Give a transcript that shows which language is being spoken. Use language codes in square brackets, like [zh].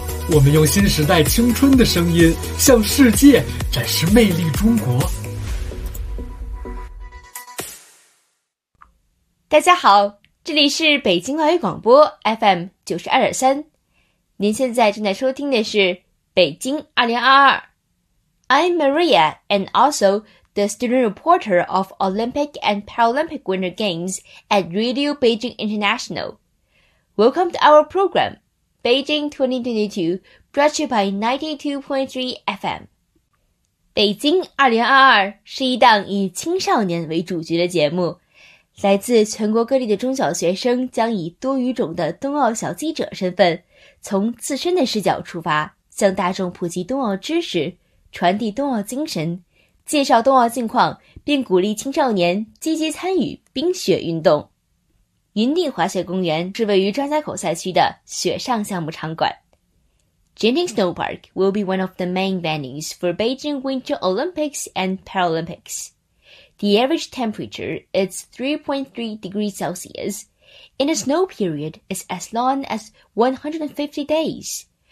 [zh] 我们用新时代青春的声音向世界展示魅力中国。大家好，这里是北京外语广播 FM92.3，您现在正在收听的是北京2022。 [en] I'm Maria, and also the student reporter of Olympic and Paralympic Winter Games at Radio Beijing International. Welcome to our program, Beijing 2022, brought to you by 92.3 FM. [zh] 北京2022是一档以青少年为主角的节目，来自全国各地的中小学生将以多语种的冬奥小记者身份，从自身的视角出发，向大众普及冬奥知识，传递冬奥精神，介绍冬奥近况，并鼓励青少年积极参与冰雪运动。云顶滑雪公园是位于张家口赛区的雪上项目场馆。 [en] Genting Snow Park will be one of the main venues for Beijing Winter Olympics and Paralympics. The average temperature is 3.3 degrees Celsius. In a snow period, it's as long as 150 days.